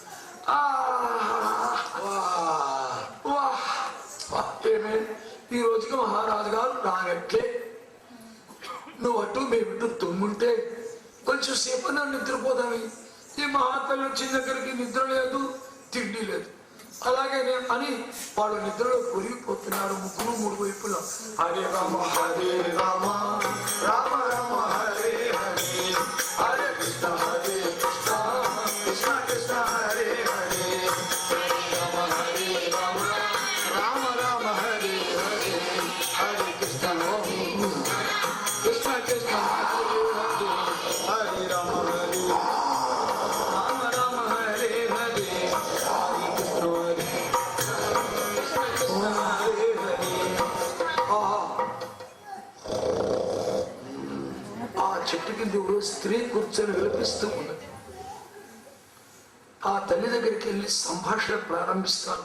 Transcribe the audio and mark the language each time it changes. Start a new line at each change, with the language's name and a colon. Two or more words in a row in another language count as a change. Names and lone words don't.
Telugu: ఏమే, ఈ రోజుకి మహారాజు గారు రానట్లే. నువ్వు అటు మేమిటు తుమ్ముంటే కొంచెం సేపు నన్ను నిద్రపోదామి. ఈ మహాతల్లి వచ్చిన దగ్గరికి నిద్ర లేదు, తిండి లేదు. అలాగే అని వాళ్ళు నిద్రలో పొరిగిపోతున్నారు ముగ్గురు మూడు వైపులా.
Sanskrit: హరే రామ రామ రామ రామ హరే హరే, హరే కృష్ణ హరే కృష్ణ కృష్ణ కృష్ణ హరే హరే, హరే రామ రామ రామ హరే హరే, హరే కృష్ణ కృష్ణ కృష్ణ హరే హరే, హరే రామ రామ హరే హరే, హరే కృష్ణ
Telugu: ఆ చెట్టు కింద ఎవరో స్త్రీ కూర్చొని విలపిస్తూ ఉన్నది. ఆ తల్లి దగ్గరికి వెళ్ళి సంభాషణ ప్రారంభిస్తాను.